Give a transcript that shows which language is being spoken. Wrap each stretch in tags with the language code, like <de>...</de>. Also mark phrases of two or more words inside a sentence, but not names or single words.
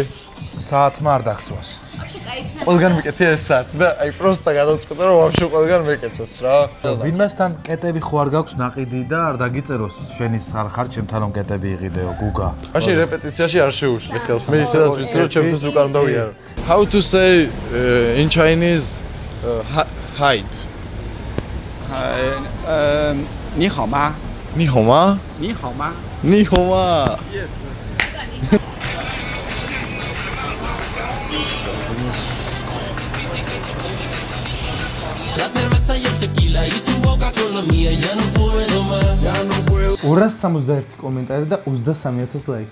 <ka>საათმა არ დაგწვას. ყველგან მეკეთია ეს საათი და აი პროსტა გადავწყვეტე რომ ვაფშე ყველგან მეკეთოს რა. ვინმესთან კეტები ხო არ გაქვს ნაყიდი და არ დაგიწეროს შენის არ ხარ ჩემთან რომ კეტები იყიდეო გუგა. მაშინ რეპეტიციაში არ შეუშლი ხელს. მე ისედაც ვიცი რომ ჩემთვის უკან დავიარო.</ka> <en>How to say in Chinese hide?</en> <zh>你好吗？你好吗？你好吗？你好吗</zh> <en>？Yes。</en> <ka>261 კომენტარი და 23000 ლაიქი.</ka>